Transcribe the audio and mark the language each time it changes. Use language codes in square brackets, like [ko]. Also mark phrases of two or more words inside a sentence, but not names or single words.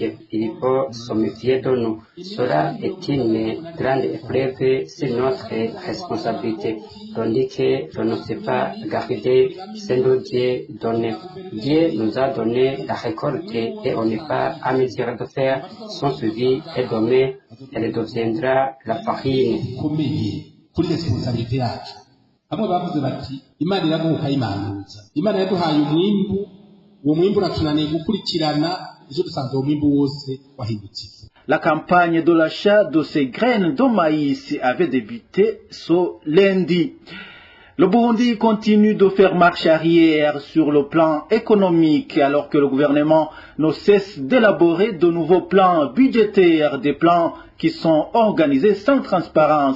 [fr] Il faut se méfier de nous. Cela est une grande épreuve sur notre responsabilité. On dit que l'on ne sait pas garder ce que Dieu donne. Dieu nous a donné la récolte et on n'est pas à mesure de faire son suivi et demain elle deviendra la farine. [rn] Kuri responsabilité yacu bamwe bavuze bati imana iraguha ukayimanuza imana yaduhaye umwimbu uwo mwimbu uratunaniye gukurikirana ejo dusanze uwo mwimbu wose wahindutse. [fr] La campagne de l'achat de ces graines de maïs avait débuté ce lundi. Le Burundi continue de faire marche arrière sur le plan économique alors que le gouvernement ne cesse d'élaborer de nouveaux plans budgétaires, des plans qui sont organisés sans transparence.